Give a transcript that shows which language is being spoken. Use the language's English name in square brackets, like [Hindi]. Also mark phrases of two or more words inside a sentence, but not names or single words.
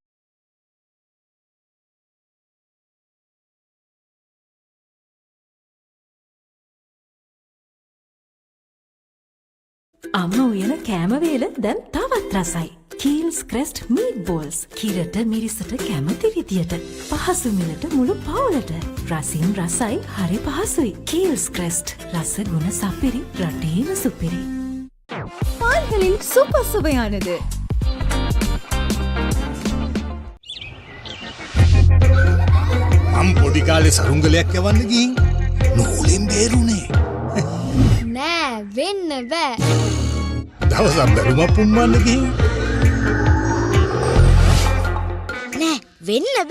[Sinhala] අම්ම උයන කෑම වේල දැන් තවත් රසයි. Kiehl's Crest Meatballs. කිරට මිරිසට කැමති විදියට. පහසු මිලට මුළු පවුලට. රසින් රසයි හරි පහසුයි. Kiehl's Crest. රස ගුණ සපිරි රටේම සුපිරි. [Tamil] පාන්களில் சூப்பர் சுவையானது. [Sinhala] මම පොඩි කාලේ සරුංගලයක් යවන්න ගිහින් නූලෙන් බේරුනේ. නෑ වෙන්න බෑ. දවසක් බැලුමක් පුම්මන්න ගිහින් නෑ වෙන්න බෑ.